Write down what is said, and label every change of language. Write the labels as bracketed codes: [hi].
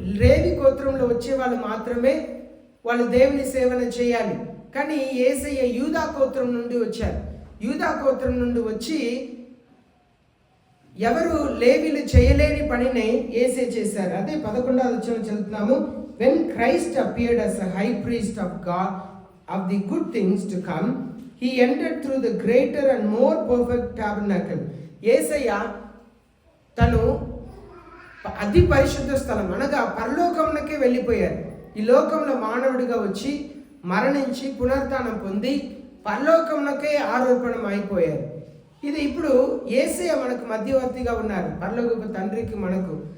[te] లేవి గోత్రంలో వచ్చే వాళ్ళు మాత్రమే వాళ్ళు దేవుని సేవన చేయాలి. కానీ యేసయ్య యూదా గోత్రం నుండి వచ్చారు. యూదా గోత్రం నుండి వచ్చి ఎవరు లేవీలు చేయలేని పనిని యేసే చేశారు. అదే 11వ వచనం చదువుతున్నాము. [en] When Christ appeared as a high priest of God of the good things to come, he entered through the greater and more perfect tabernacle. [te] యేసయ్య తను అతి పరిశుద్ధ స్థలం అనగా పరలోకంలోకే వెళ్ళిపోయారు. ఈ లోకంలో మానవుడిగా వచ్చి మరణించి పునరుత్థానం పొంది పరలోకంలోకే ఆరోపణం అయిపోయారు. ఇది ఇప్పుడు యేసయ్య మనకు మధ్యవర్తిగా ఉన్నారు, పరలోకపు తండ్రికి మనకు.